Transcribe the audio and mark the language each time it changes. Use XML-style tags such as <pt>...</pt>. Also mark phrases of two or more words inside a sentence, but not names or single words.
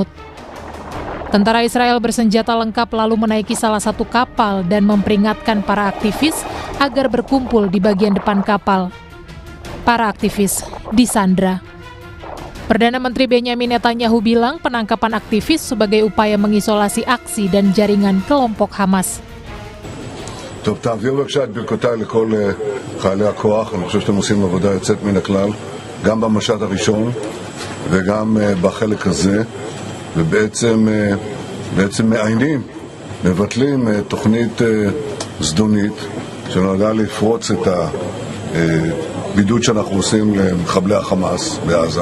<id>Tentara Israel bersenjata lengkap lalu menaiki salah satu kapal dan memperingatkan para aktivis agar berkumpul di bagian depan kapal. Para aktivis disandra. Perdana Menteri Benjamin Netanyahu bilang penangkapan aktivis sebagai upaya mengisolasi aksi dan jaringan kelompok Hamas.</id> <he>טוב, תעביר בבקשה את ברכותיי לכל חיילי הכוח. אני חושב שאתם עושים עבודה יוצאת מן הכלל, גם במשט הראשון וגם בחלק הזה, ובעצם מעיינים, מבטלים תוכנית זדונית שנועדה לפרוץ את הבידוד שאנחנו עושים למחבלי החמאס בעזה.</he>